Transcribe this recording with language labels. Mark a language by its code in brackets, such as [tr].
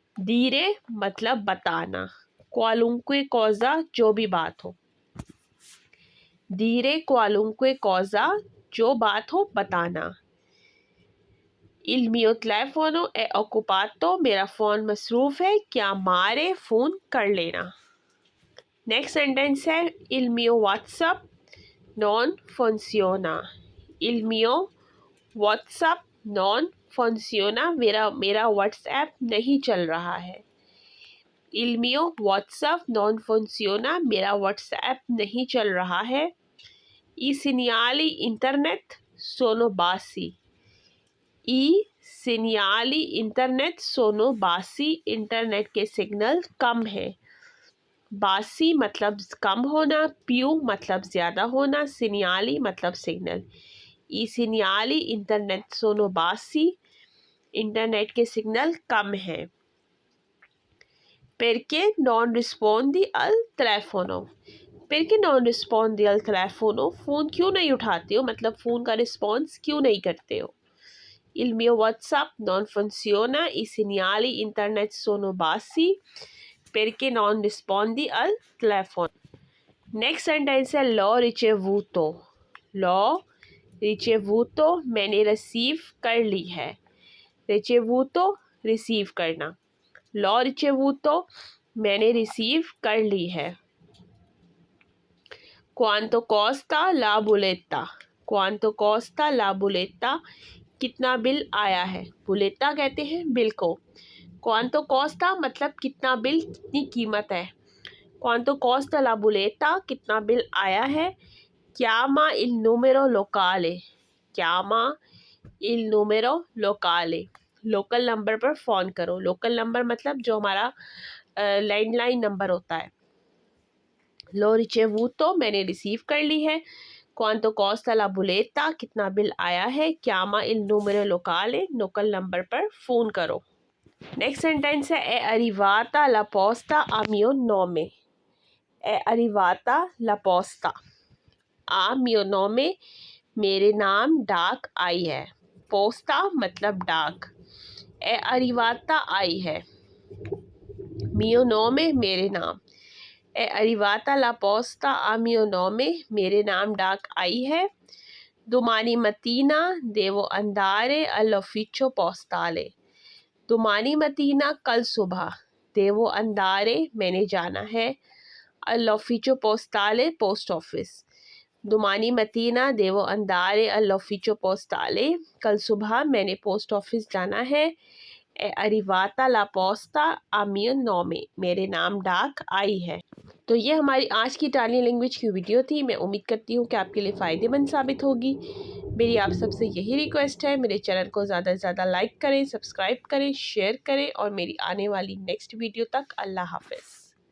[hi] dire मतलब बताना, [it] qualunque cosa [hi] जो भी बात हो। [it] dire qualunque cosa, [hi] जो बात हो बताना। [it] il mio telefono è occupato, [hi] मेरा फ़ोन मसरूफ़ है, क्या मारे फ़ोन कर लेना। नेक्स्ट सेंटेंस है [it] il mio WhatsApp non funziona। il mio WhatsApp non funziona, [hi] मेरा WhatsApp नहीं चल रहा है। [it] il mio WhatsApp non funziona, [hi] मेरा WhatsApp नहीं चल रहा है। [it] i segnali internet sono bassi। i segnali internet sono bassi, [hi] internet के सिग्नल कम है। बासी मतलब कम होना, पियू मतलब ज़्यादा होना, सिनियाली मतलब सिग्नल। [it] ई सिनियाली इंटरनेट सोनो बासी, [hi] इंटरनेट के सिग्नल कम हैं। [it] perché non rispondi al telefono। Perché non rispondi al telefono? [hi] Phone क्यों नहीं उठाते हो, मतलब फ़ोन का रिस्पॉन्स क्यों नहीं करते हो। [it] Il mio WhatsApp non funziona, i segnali internet sono bassi, perché non rispondi al telefono। [hi] Next sentence है [it] l'ho ricevuto। [hi] l'ho ricevuto मैंने रिसीव कर ली है। ricevuto रिसीव करना। [it] l'ho ricevuto [hi] मैंने रिसीव कर ली है। [it] quanto costa la bolletta? quanto costa la bolletta [hi] कितना bill आया है। बुलेटा कहते हैं बिल को। [it] quanto costa [hi] मतलब कितना बिल, कितनी कीमत है। [it] quanto costa la bolletta [hi] कितना बिल आया है। [it] chiama il numero locale। chiama il numero locale [hi] local number पर फ़ोन करो। लोकल नंबर मतलब जो हमारा लैंडलाइन नंबर होता है। [it] l'ho ricevuto [hi] मैंने रिसीव कर ली है। [it] quanto costa la bolletta [hi] कितना बिल आया है। chiama il numero locale local number पर फ़ोन करो। नेक्स्ट सेंटेंस है [it] è arrivata la posta a mio nome। è arrivata la posta a mio nome [hi] मेरे नाम डाक आई है। पोस्ता मतलब डाक। [it] è arrivata [hi] आई है। [it] mio nome [hi] मेरे नाम। [it] è arrivata la posta a mio nome [hi] मेरे नाम डाक आई है। [it] domani mattina devo andare all'ufficio postale। domani mattina [hi] कल सुबह। [it] devo andare [hi] मैंने जाना है। [it] all'ufficio postale [hi] post office. [it] domani mattina devo andare all'ufficio postale [hi] कल सुबह मैंने पोस्ट ऑफिस जाना है। [it] è arrivata la posta a mio nome [hi] मेरे नाम डाक आई है। तो ये हमारी आज की इटालियन लैंग्वेज की वीडियो थी। मैं उम्मीद करती हूँ कि आपके लिए फ़ायदेमंद साबित होगी। मेरी आप सबसे यही रिक्वेस्ट है, मेरे चैनल को ज़्यादा से ज़्यादा लाइक करें, सब्सक्राइब करें, शेयर करें और मेरी आने वाली नेक्स्ट वीडियो तक अल्लाह हाफ़िज़।